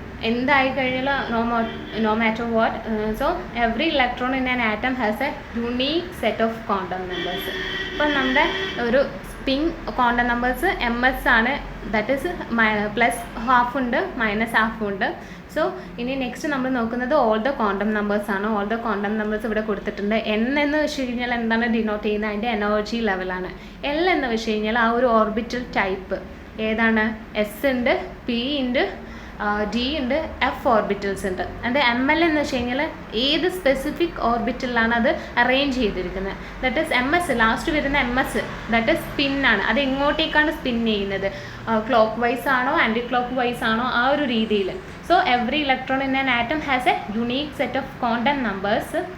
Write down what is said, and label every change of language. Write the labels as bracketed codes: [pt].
[ml] എന്തായി കഴിഞ്ഞാൽ [en] no matter what, so every electron in an atom has a unique set of quantum numbers. [ml] അപ്പം നമ്മുടെ ഒരു spin quantum numbers MS ആണ്. That is +half ഉണ്ട് -half ഉണ്ട്. സോ ഇനി നെക്സ്റ്റ് നമ്മൾ നോക്കുന്നത് ഓൾ ദ ക്വാണ്ടം നമ്പേഴ്സ് ആണ്. ഓൾ ദ ക്വാണ്ടം നമ്പേഴ്സ് ഇവിടെ കൊടുത്തിട്ടുണ്ട്. N എന്ന് വെച്ച് കഴിഞ്ഞാൽ എന്താണ് ഡിനോട്ട് ചെയ്യുന്നത്? അതിൻ്റെ എനർജി ലെവലാണ്. L എന്ന് വെച്ച് കഴിഞ്ഞാൽ ആ ഒരു ഓർബിറ്റൽ ടൈപ്പ് ഏതാണ്? S ഉണ്ട്, P ഉണ്ട്, D ഉണ്ട്, F ഓർബിറ്റൽസ് ഉണ്ട്. ആൻഡ് ML എന്ന് വെച്ച് കഴിഞ്ഞാൽ ഏത് സ്പെസിഫിക് ഓർബിറ്റലിലാണ് അത് അറേഞ്ച് ചെയ്തിരിക്കുന്നത്. ദാറ്റ് ഈസ് MS ലാസ്റ്റ് വരുന്ന MS ദാറ്റ് ഈസ് സ്പിന്നാണ്. അത് എങ്ങോട്ടേക്കാണ് സ്പിൻ ചെയ്യുന്നത്? ക്ലോക്ക് വൈസ് ആണോ ആൻറ്റി ക്ലോക്ക് വൈസ് ആണോ? ആ ഒരു രീതിയിൽ. [en] So every electron in an atom has a unique set of quantum numbers.